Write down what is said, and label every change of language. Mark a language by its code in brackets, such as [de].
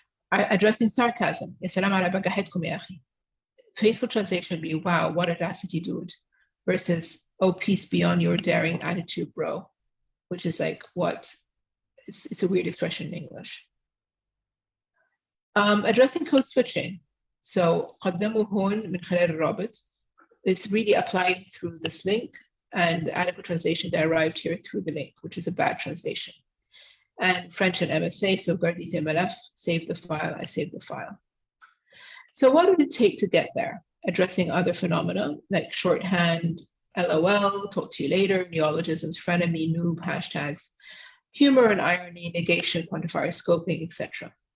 [en] Addressing sarcasm. Faithful translation would be, wow, what audacity, dude, versus, oh, peace be on your daring attitude, bro, which is like, what? It's a weird expression in English. Addressing code switching. [ar] So, قدموا هون من خلال الرابط. [en] It's really applied through this link, and the adequate translation that arrived here through the link, which is a bad translation. And French and MSA, so gardite malaf, save the file, I save the file. So what would it take to get there? Addressing other phenomena like shorthand, LOL, talk to you later, neologisms, frenemy, noob, hashtags, humor and irony, negation, quantifier scoping, etc.